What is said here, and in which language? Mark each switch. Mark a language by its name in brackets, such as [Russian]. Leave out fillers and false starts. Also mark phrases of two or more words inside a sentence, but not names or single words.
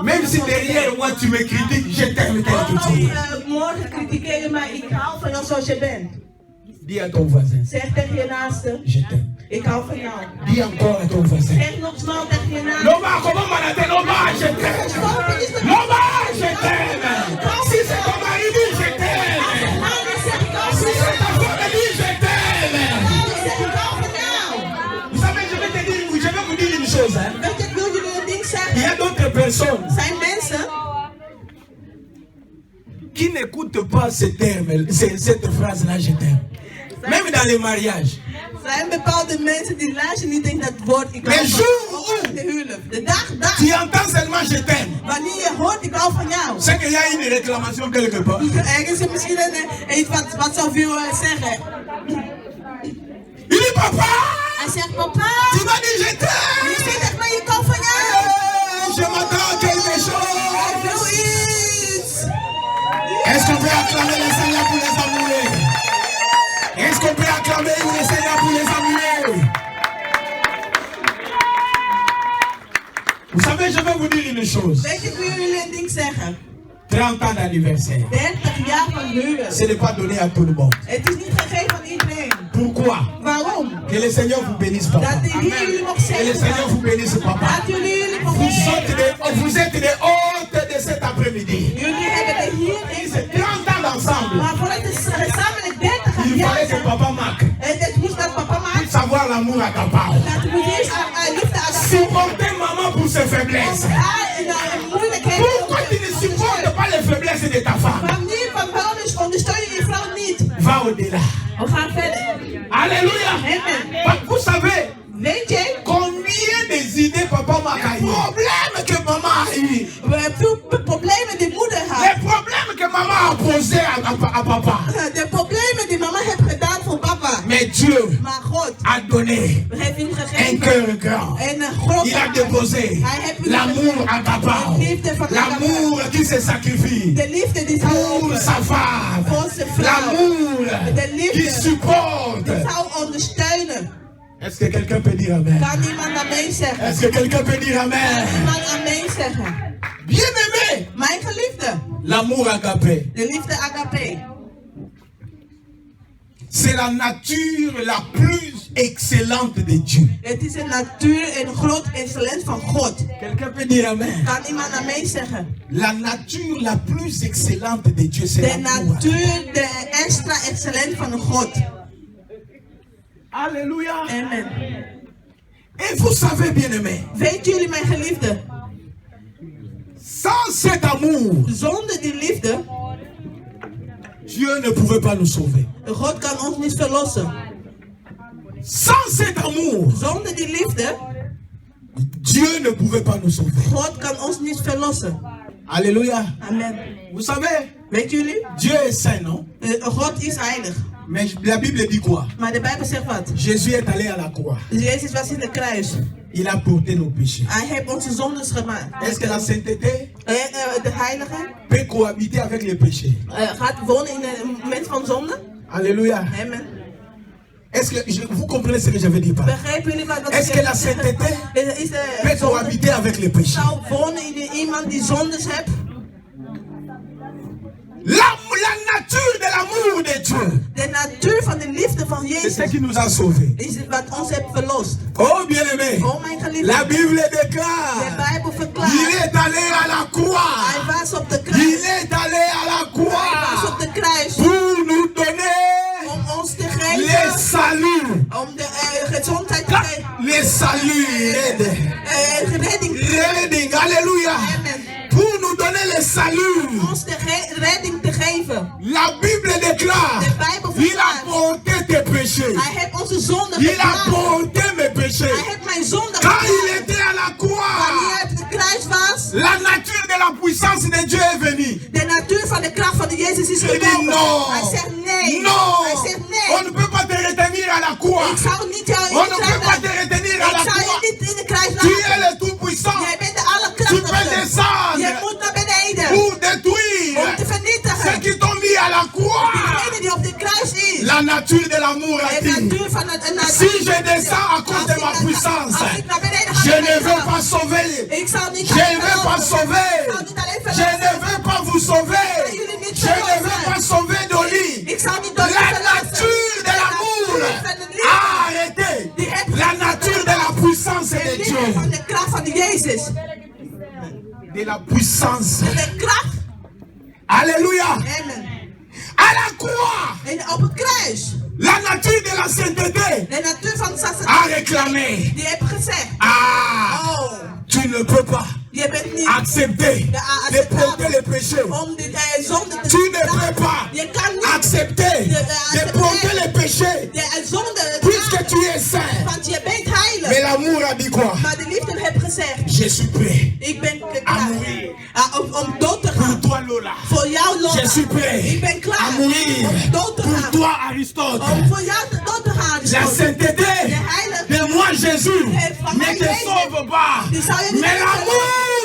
[French] Même [Dutch] van [French] si [Dutch] jou zoals je [French] derrière [Dutch] bent. [French] moi tu me critiques, je t'aime tel que [Dutch] Ook [French] tu es. [Dutch] al morgen critiqueer je mij, ik hou van jou zoals je bent. [French] Dis à ton voisin, [Dutch] Zeg tegen je naaste, [French] je t'aime. [Dutch] ik hou van jou. [French] Dis encore à ton voisin. [Dutch] Zeg nog snel tegen je naaste. [French] Noma, comment m'arrêter? Noma, je t'aime. [Dutch] Stop, het is de [French] Noma, je t'aime. Si c'est ton mari, dis je t'aime. [Dutch] Nou, dan zeg ik ook [French] Si c'est ta femme, dis je t'aime. [Dutch] dan zeg ik ook van jou. [French] Vous savez, je vais vous dire une chose. Hein. [Dutch] Weet je, ik wil jullie een ding [French] Il y [Dutch] zeggen. [French] a d'autres personnes [Dutch] Zijn mensen [French] qui n'écoutent pas ce terme, cette phrase-là, je t'aime. Même dans les mariages. [Dutch] zijn bepaalde mensen die luisteren niet tegen dat woord ik hou [French] Mais [Dutch] van [French] jour [Dutch] jou. De huwelijk. De dag dat. [French] Tu entends seulement je t'aime. [Dutch] Wanneer je hoort ik hou van jou. [French] C'est qu'il y a une réclamation quelque part. [Dutch] Ergens is misschien iets wat zou veel zeggen. [French] Il dit papa, [Dutch] Hij zegt papa. [French] tu m'as dit je [Dutch] Je [French] t'aime. [Dutch] zegt echt maar je houdt van jou. [French] Je m'attends à quelque [Dutch] Ik [French] chose. [Dutch] wil iets. [French] Est-ce qu'on peut acclamer le Seigneur pour les amoureux? Est-ce qu'on peut acclamer le Seigneur pour les amoureux? Vous savez, je vais vous dire une chose. [Dutch] Weet je, ik wil jullie een ding zeggen. [French] 30 ans d'anniversaire. [Dutch] 30 jaar van huwelijk. [French] Ce n'est pas donné à tout le monde. [Dutch] Het is niet gegeven aan iedereen. [French] Pourquoi? [Dutch] Waarom? [French] Que le Seigneur vous bénisse, papa. [Dutch] Dat de Heer jullie mag [French] Que le Seigneur [Dutch] zegenen. [French] vous bénisse, papa. [Dutch] Dat jullie mag [French] Vous êtes des hôtes de cet après-midi. [Dutch] Jullie hebben de hier [French] C'est 30 ans d'ensemble. [Dutch] maar voordat het gezamenlijk 30 [French] Il [Dutch] jaar [French] fallait que [Dutch] zijn. [French] papa Marc [Dutch] En het moest dat papa maakt. [French] puisse savoir l'amour à Kapao. [Dutch] Dat moet eerst liefde aan de [French] Supporter maman pour ses faiblesses. [Dutch] moeilijkheden. [French] Pourquoi tu ne supportes pas les faiblesses de ta femme? [Dutch] Waarom ondersteun je je vrouw niet? [French] Va au-delà. [Dutch] We gaan verder. [French] Alléluia. Amen. Vous savez [Dutch] Weet je, [French] combien des idées papa Marc a eu? Les problèmes que maman a eu. [Dutch] we hebben veel problemen die moeder had. [French] Les problèmes que maman a posés à papa. [Dutch] De problemen die mama heeft gedaan voor papa. [French] Mais Dieu [Dutch] Maar God [French] a donné [Dutch] heeft hem [French] un [Dutch] gegeven. [French] cœur grand. [Dutch] En een grote [French] Il a déposé l'amour à papa. L'amour qui se sacrifie [Dutch] De liefde die zou [French] pour sa femme. [Dutch] voor zijn vrouw. [French] L'amour [Dutch] De [French] qui [Dutch] liefde [French] supporte. [Dutch] die zou ondersteunen. [French] Est-ce que quelqu'un peut dire amen? [Dutch] Kan iemand amen zeggen? [French] Est-ce que quelqu'un peut dire [Dutch] Kan [French] amen? [Dutch] iemand amen zeggen? [French] Bien-aimé, [Dutch] Mijn geliefde, [French] l'amour agapé, [Dutch] de liefde agape. [French] c'est la nature la plus excellente de Dieu. [Dutch] Het is een natuur en groot excellent van God. [French] Quelqu'un peut dire amen? [Dutch] Kan iemand amen zeggen? [French] La nature la plus excellente de Dieu, c'est [Dutch] De [French] l'amour. [Dutch] natuur, de extra excellent van God. [French] Alléluia. Amen. Et vous savez, bien-aimé, [Dutch] Weet jullie, mijn geliefde, [French] sans cet amour, [Dutch] zonder die liefde, [French] Dieu ne pouvait pas nous sauver. [Dutch] God kan ons niet verlossen. [French] Sans cet amour, [Dutch] Zonder die liefde, [French] Dieu ne pouvait pas nous sauver. [Dutch] God kan ons niet verlossen. [French] Alléluia. Amen. Vous savez, [Dutch] Weet jullie? [French] Dieu est saint, non? [Dutch] God is heilig. [French] Mais la Bible dit quoi? [Dutch] Maar de Bijbel zegt wat? [French] Jésus est allé à la croix. [Dutch] Jezus was in de kruis. [French] Il a porté nos péchés. [Dutch] Hij heeft onze zondes gemaakt. [French] Est-ce que la sainteté [Dutch] De heilige [French] peut cohabiter avec les péchés? [Dutch] gaat wonen in een mens van zonde. [French] Alléluia. Amen. Est-ce que vous comprenez ce que je veux dire par là? [Dutch] Begrijpen jullie wat [French] Est-ce que la sainteté peut cohabiter avec les péchés? [Dutch] zou wonen in iemand die zondes heeft? [French] La nature de l'amour de Dieu, [Dutch] De natuur van de liefde van [French] c'est [Dutch] Jezus [French] ce qui nous a sauvés. [Dutch] is het wat ons heeft verlost. [French] Oh bien-aimé, [Dutch] Oh mijn geliefde, [French] la Bible [Dutch] de [French] déclare, [Dutch] Bijbel [French] il [Dutch] verklaart. [French] est allé à la [Dutch] Hij [French] croix. [Dutch] was op de [French] Il [Dutch] kruis. [French] est allé à la [Dutch] Hij was op [French] croix [Dutch] de kruis [French] pour nous donner [Dutch] om ons te [French] les [Dutch] geven. [French] saluts. [Dutch] Om de gezondheid te geven. [French] Les saluts, [Dutch] Redding. redding, [French] alléluia. Amen. Pour nous donner les saluts. [Dutch] Ons de redding te geven. [French] La Bible déclare, [Dutch] De Bijbel [French] il a [Dutch] verklaart. [French] porté tes péchés. [Dutch] Hij heeft onze zonde [French] Il a [Dutch] gedragen. [French] porté mes péchés. [Dutch] Hij heeft mijn zonde [French] Quand il [Dutch] gedragen. [French] était à la [Dutch] Wanneer [French] croix, [Dutch] hij op de kruis was, [French] la nature de la puissance de Dieu est venue. [Dutch] de natuur van de kracht van de Jezus is [French] Il dit [Dutch] gekomen. [French] non. [Dutch] Hij zegt nee. [French] Non, [Dutch] Hij zegt [French] on ne [Dutch] nee. [French] peut pas te retenir à la croix. [Dutch] Ik zou niet jou in [French] On [Dutch] de [French] ne [Dutch] kruis [French] peut pas te [Dutch] laten. [French] retenir à la [Dutch] Ik zou je [French] croix. [Dutch] niet in de kruis [French] Tu es [Dutch] laten. [French] le tout-puissant [Dutch] Jij bent de [French] Tu peux [Dutch] allerkrachtigste. [French] descendre [Dutch] Je moet naar beneden [French] pour [Dutch] om [French] détruire [Dutch] te [French] ceux [Dutch] vernietigen. [French] qui t'ont mis à la croix. [Dutch] Degene die op de kruis is. [French] La nature de l'amour a [Dutch] De [French] dit, [Dutch] natuur van het [French] si je descends à cause de ma puissance, je ne veux pas sauver. [Dutch] Ik zal niet [French] Je ne veux pas sauver. [Dutch] Ik zal niet alleen [French] Je ne veux pas vous sauver. [Dutch] jullie niet [French] Je ne veux [Dutch] verlossen. [French] pas sauver Dolly. [Dutch] Ik zal niet door [French] La nature de l'amour a arrêté la nature de la puissance de [Dutch] De liefde van [French] Dieu. [Dutch] de kracht van de Jezus. [French] De la puissance. [Dutch] De kracht. [French] Alléluia. Amen. À la croix, [Dutch] En op het kruis. [French] la nature de la sainteté [Dutch] De natuur van de [French] a [Dutch] sacerdoot. [French] réclamé. [Dutch] Die heeft gezegd. Ah, Oh, [French] tu ne peux pas [Dutch] je bent niet [French] accepter de porter le péché. [Dutch] om de zonde te [French] Tu ne peux pas [Dutch] Je kan niet [French] accepter de porter le péché [Dutch] de zonde [French] puisque tu es saint. [Dutch] want je bent [French] Mais [Dutch] heilig. [French] l'amour a dit quoi? [Dutch] Maar de liefde heeft gezegd. [French] Je suis prêt [Dutch] Ik ben [French] à [Dutch] klaar [French] mourir [Dutch] om dood te [French] pour [Dutch] gaan. [French] toi, Lola. [Dutch] Voor jou, Lola. [French] Je suis prêt [Dutch] Ik ben [French] à [Dutch] klaar [French] mourir [Dutch] om dood te [French] pour [Dutch] gaan. [French] toi, Aristote. [Dutch] Om voor jou dood te gaan. [French] La sainteté [Dutch] De heilige. [French] de moi, Jésus, ne te sauve pas. [Dutch] Die zou je niet [French] Mais l'amour